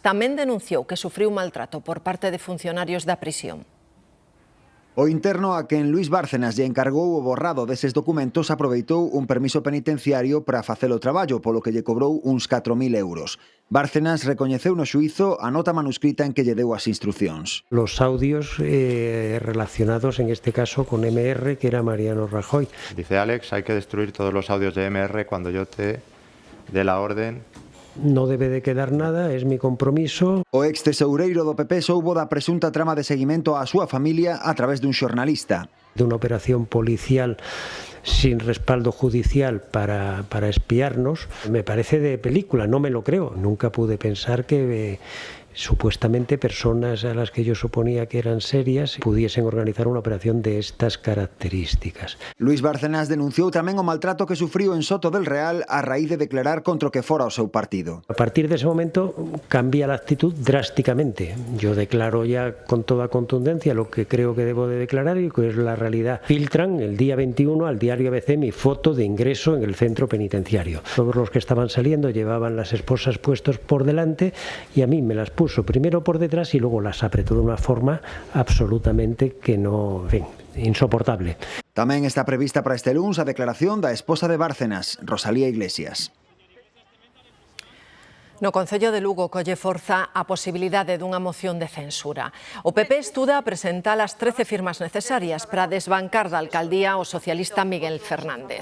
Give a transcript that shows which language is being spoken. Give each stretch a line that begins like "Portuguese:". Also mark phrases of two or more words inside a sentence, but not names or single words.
Galician: Tamén denunciou que sufriu maltrato por parte de funcionarios da prisión. O interno a quen Luis Bárcenas lle encargou o borrado deses documentos aproveitou un permiso penitenciario para facer o traballo, polo que lle cobrou uns 4.000 euros. Bárcenas recoñeceu no xuízo a nota manuscrita en que lle deu as instruccións.
Spanish: Los audios relacionados en este caso con MR, que era Mariano Rajoy. Dice Alex, hay que destruir todos los audios de MR cuando yo te dé la orden no debe de quedar nada, es mi compromiso.
Galician: O ex tesoureiro do PP soubo da presunta trama de seguimento á súa familia a través dun xornalista.
Spanish: De una operación policial sin respaldo judicial para espiarnos, me parece de película, no me lo creo. Nunca pude pensar que supuestamente personas a las que yo suponía que eran serias pudiesen organizar una operación de estas características.
Galician: Luís Bárcenas denunciou tamén o maltrato que sufriu en Soto del Real a raíz de declarar contra o que fora o seu partido.
Spanish: A partir de ese momento cambia la actitud drásticamente. Yo declaro ya con toda contundencia lo que creo que debo de declarar y que es la realidad. Filtran el día 21 al diario ABC mi foto de ingreso en el centro penitenciario. Todos los que estaban saliendo llevaban las esposas puestos por delante y a mí me las puso primero por detrás y luego las apretó de una forma absolutamente que no, en fin, insoportable.
Galician: Tamén está prevista para este luns a declaración da esposa de Bárcenas, Rosalía Iglesias. No Concello de Lugo colle forza a posibilidade dunha moción de censura. O PP estuda presentar as 13 firmas necesarias para desbancar da alcaldía o socialista Miguel Fernández.